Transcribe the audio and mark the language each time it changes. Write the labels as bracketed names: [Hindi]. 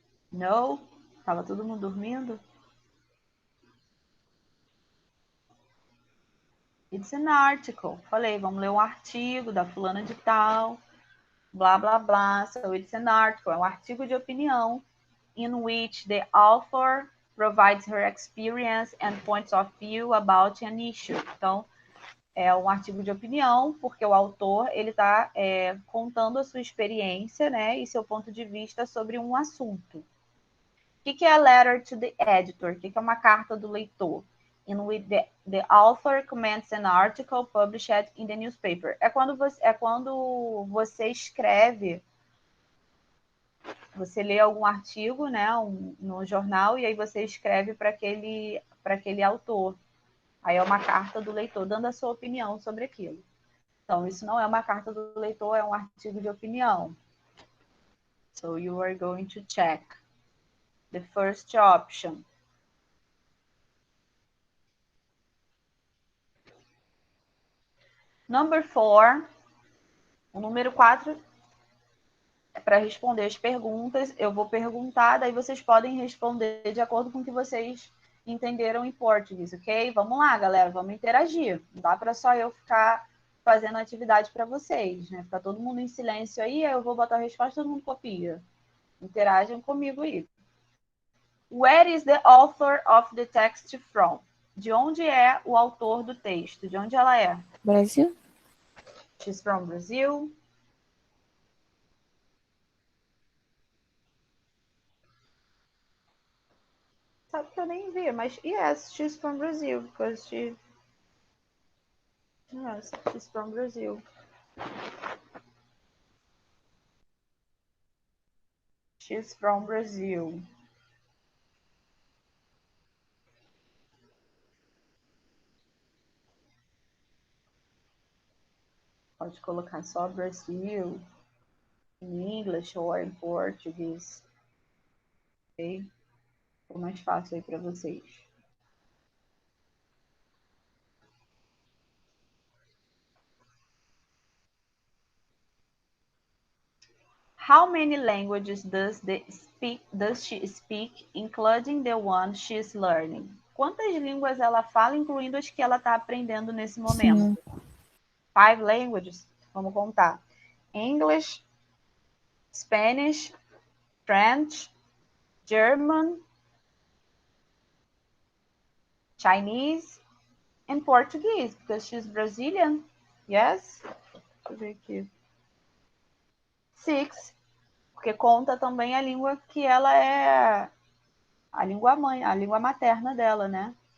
[Portuguese] No? Tava todo mundo dormindo? [English] It's an article. [Portuguese] Falei, vamos ler um artigo da fulana de tal, blá, blá, blá. [English] So it's an article. [Portuguese] É um artigo de opinião [English] in which the author provides her experience and points of view about an issue. [Portuguese] Então, é um artigo de opinião, porque o autor ele está contando a sua experiência, né, e seu ponto de vista sobre um assunto. O que é a [English] letter to the editor? [Portuguese] O que é uma carta do leitor? [English] In which the author comments an article published in the newspaper. [Portuguese] É quando você escreve, você lê algum artigo, né, no jornal, e aí você escreve para aquele autor. Aí é uma carta do leitor dando a sua opinião sobre aquilo. Então, isso não é uma carta do leitor, é um artigo de opinião. [English] So, you are going to check the first option. Number 4. [Portuguese] O número 4 é para responder as perguntas. Eu vou perguntar, daí vocês podem responder de acordo com o que vocês entenderam em português, ok? Vamos lá, galera, vamos interagir. Não dá para só eu ficar fazendo atividade para vocês, né? Ficar todo mundo em silêncio aí eu vou botar a resposta, todo mundo copia. Interagem comigo aí. [English] Where is the author of the text from? [Portuguese] De onde é o autor do texto? De onde ela é? Brasil? [English] She's from Brazil. [Portuguese] Sabe que eu nem vi, mas [English] yes, she's from Brazil, because yes, she's from Brazil. She's from Brazil. [Portuguese] Pode colocar só Brasil em inglês ou em português, ok? Ficou mais fácil aí para vocês. [English] How many languages does she speak, including the one she is learning? [Portuguese] Quantas línguas ela fala, incluindo as que ela está aprendendo nesse momento? [English] 5 languages. [Portuguese] Vamos contar. [English] English, Spanish, French, German, Chinese, and Portuguese, because she's Brazilian. [Portuguese] Yes? Deixa eu ver aqui. 6, porque conta também a língua que ela é a língua mãe, a língua materna dela, né?